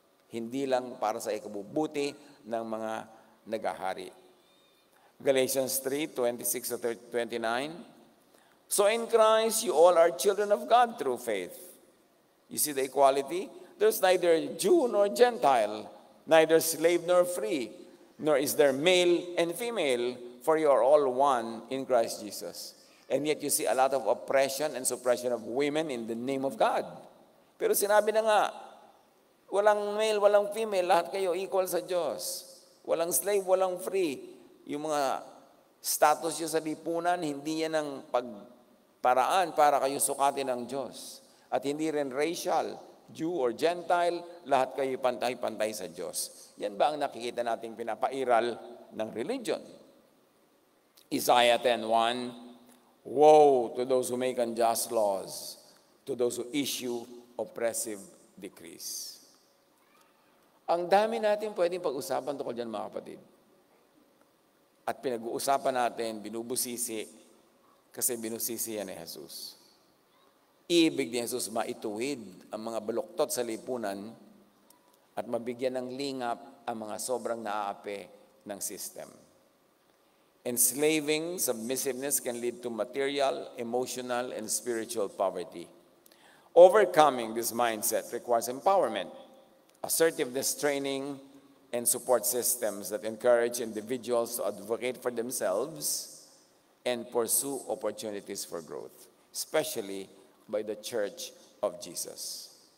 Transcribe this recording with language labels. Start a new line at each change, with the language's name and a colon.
Filipino: Hindi lang para sa ikabubuti ng mga nagahari.
English: Galatians 3:26-29, "So in Christ you all are children of God through faith." You see the equality? There's neither Jew nor Gentile, neither slave nor free, nor is there male and female, for you are all one in Christ Jesus. And yet you see a lot of oppression and suppression of women in the name of God.
Filipino: Pero sinabi na nga, walang male, walang female, lahat kayo equal sa Diyos. Walang slave, walang free. Yung mga status nyo sa lipunan, hindi yan ang pagparaan para kayo sukatin ng Diyos. At hindi rin racial, Jew or Gentile, lahat kayo pantay-pantay sa Diyos. Yan ba ang nakikita nating pinapairal ng religion?
English: Isaiah 10:1, "Woe to those who make unjust laws, to those who issue oppressive decrees."
Filipino: Ang dami natin pwedeng pag-usapan tungkol dyan, mga kapatid. At pinag-uusapan natin, binubusisi, kasi binusisi yan ni Jesus. Ibig ni Jesus maituwid ang mga baluktot sa lipunan at mabigyan ng lingap ang mga sobrang naaapi ng system.
English: Enslaving submissiveness can lead to material, emotional, and spiritual poverty. Overcoming this mindset requires empowerment, assertiveness training, and support systems that encourage individuals to advocate for themselves and pursue opportunities for growth, especially by the Church of Jesus.